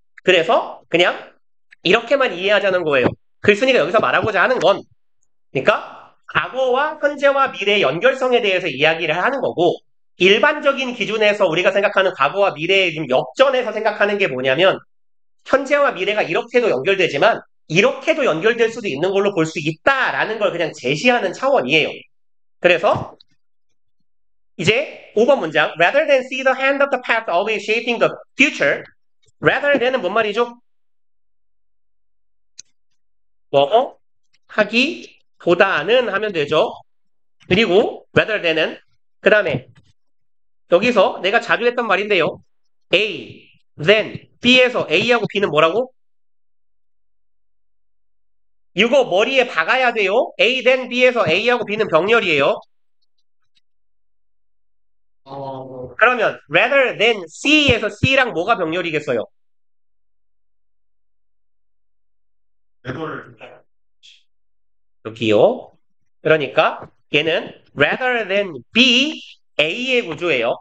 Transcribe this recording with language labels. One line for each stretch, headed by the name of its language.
Korean: 그래서 그냥 이렇게만 이해하자는 거예요. 글쓴이가 여기서 말하고자 하는 건 그러니까 과거와 현재와 미래의 연결성에 대해서 이야기를 하는 거고 일반적인 기준에서 우리가 생각하는 과거와 미래의 좀 역전해서 생각하는 게 뭐냐면 현재와 미래가 이렇게도 연결되지만 이렇게도 연결될 수도 있는 걸로 볼 수 있다라는 걸 그냥 제시하는 차원이에요. 그래서 이제 5번 문장
English: rather than see the hand of the past always shaping the future rather than은
Korean: 뭔 말이죠? 뭐 하기보다는 하면 되죠. 그리고 rather than은 그 다음에 여기서 내가 자주 했던 말인데요. A, then B에서 A하고 B는 뭐라고? 이거 머리에 박아야 돼요. A, then B에서 A하고 B는 병렬이에요. 그러면
English: rather than C
Korean: 에서 C랑 뭐가 병렬이겠어요? 여기요. 그러니까 얘는
English: rather than B, A
Korean: 의 구조예요.